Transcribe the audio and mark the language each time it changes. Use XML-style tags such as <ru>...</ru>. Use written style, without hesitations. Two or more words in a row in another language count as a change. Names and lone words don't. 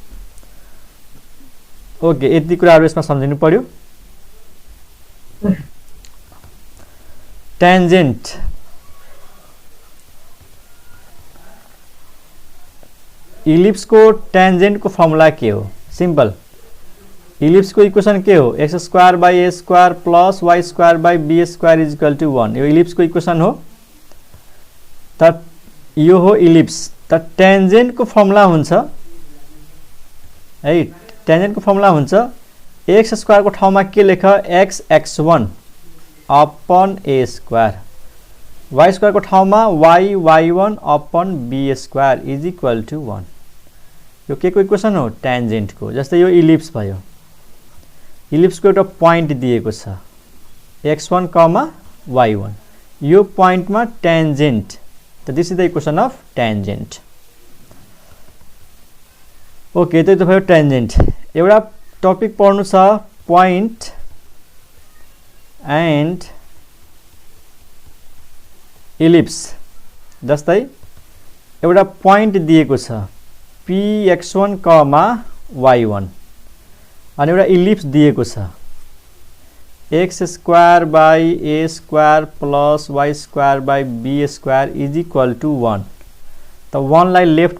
<ne>ओके यति कुराहरु यसमा सम्झिनु पर्यो</ne> <en>tangent ellipse</en> <ne>को टेन्जेन्ट को फर्मुला के हो</ne> <en>simple ellipse</en> <ne>को इक्वेशन के हो</ne> <en>x square by a square plus y square by b square is equal to 1</en> <ne>यो इलिप्स को इक्वेशन हो त यो हो इलिप्स त टेन्जेन्ट को फर्मुला हुन्छ है टेन्जेन्ट को फर्मुला हुन्छ</ne> <en>x square</en> <ne>को ठाउँमा के लेख</ne> <en>x x1 upon a square y</en> <ne>स्क्वायर को ठाउँमा</ne> <en>y y1 upon b square is equal to 1</en> <ne>यो के को इक्वेशन हो टेन्जेन्ट को जस्तै यो इलिप्स भयो इलिप्स को एउटा पॉइंट दिएको छ x1 y1 यो पॉइंट में टेन्जेन्ट त</ne> <en>this is the equation of tangent okay</en> <ne>त्यो त भयो टेन्जेन्ट एउटा टपिक पढ्नु छ पॉइंट</ne> <en>and ellipse</en> <ne>जस्तै एउटा पॉइंट दिएको छ px1 y1 अनि एउटा इलिप्स दिएको छ</ne> <en>x square by a square plus y square by b square is equal to 1</en> <ne>त 1 लाई लेफ्ट</ne>